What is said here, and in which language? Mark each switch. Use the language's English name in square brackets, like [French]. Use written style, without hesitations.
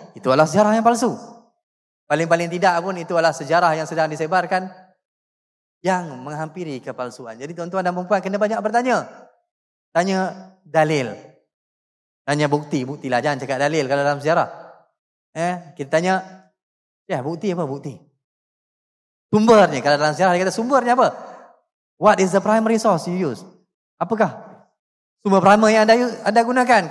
[Malay] Itu adalah sejarah yang palsu. Paling-paling tidak pun itu adalah sejarah yang sedang disebarkan yang menghampiri kepalsuan. Jadi tuan-tuan dan puan-puan kena banyak bertanya. Tanya dalil. Tanya bukti. Buktilah. Jangan cakap dalil kalau dalam sejarah. Kita tanya, ya bukti apa bukti? Sumbernya. Kalau dalam sejarah dia kata sumbernya apa? [English] What is the primary source you use? [Malay] Apakah sumber primer yang anda gunakan?